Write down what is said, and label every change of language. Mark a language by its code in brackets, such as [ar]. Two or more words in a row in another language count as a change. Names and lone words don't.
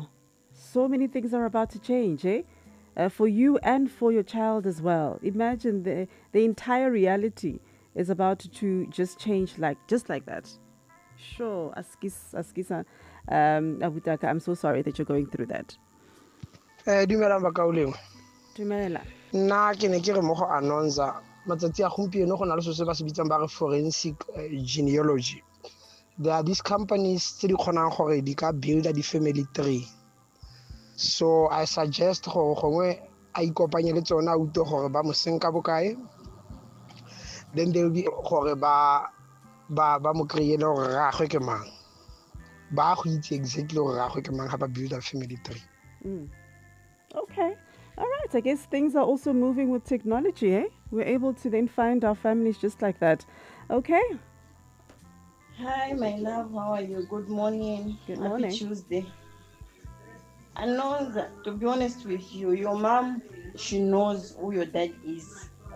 [en] So many things are about to change, for you and for your child as well. Imagine the entire reality is about to just change just like that. Sure, Askisa, Abutaka, I'm so sorry that you're going through that. [tn] Dumela. Dumela. Nna ke ne ke re mo go Anonza matsatsi a gompieno go na le se ba se bitsang ba re forensic genealogy. [en] There are these companies [tn] tse di kgonang gore di ka builda di-family tree. [en] So I suggest [tn] gore gongwe a ikopanye le tsona a utlwe gore ba mo senka bokae, [en] then they will be [tn] gore ba mo kry-ele gore ragwe ke mang, ba go itse exactly gore ragwe ke mang ga ba builda [en] family tree. Okay. All right. I guess things are also moving with technology, eh? We're able to then find our families just like that. Okay. Hi, my love. How are you? Good morning. Good morning. Happy Tuesday. I know that, to be honest with you, your mom, she knows who your dad is.